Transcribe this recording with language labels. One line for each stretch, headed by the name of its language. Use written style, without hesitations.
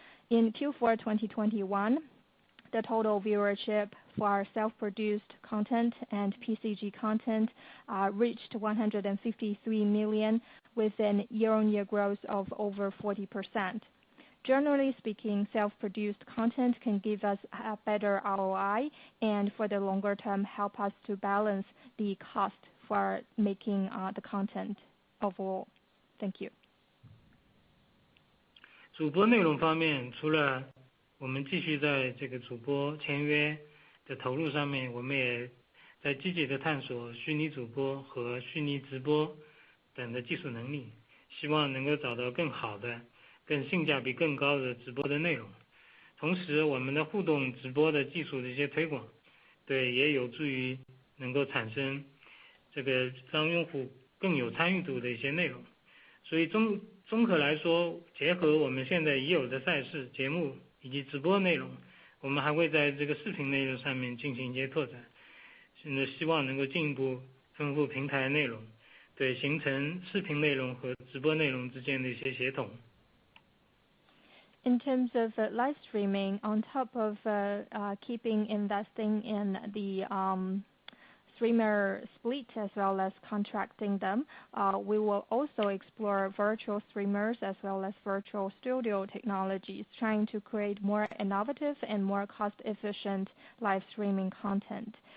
English: In Q4 2021, the total viewership for our self-produced content and PCG content reached 153 million, with a year-on-year growth of over 40%. Generally speaking, self-produced content can give us a better ROI and for the longer term help us to balance the cost for making the content overall. Thank you.
Chinese: 主播内容方面，除了我们继续在这个主播签约的投入上面，我们也在积极的探索虚拟主播和虚拟直播等的技术能力，希望能够找到更好的、更性价比更高的直播的内容。同时，我们的互动直播的技术的一些推广，对，也有助于能够产生这个让用户更有参与度的一些内容。所以综合来说，结合我们现在已有的赛事节目以及直播内容，我们还会在这个视频内容上面进行一些拓展，现在希望能够进一步丰富平台内容，对，形成视频内容和直播内容之间的一些协同。
English: In terms of live streaming, on top of keeping investing in the streamer split as well as contracting them, we will also explore virtual streamers as well as virtual studio technologies, trying to create more innovative and more cost-efficient live streaming content.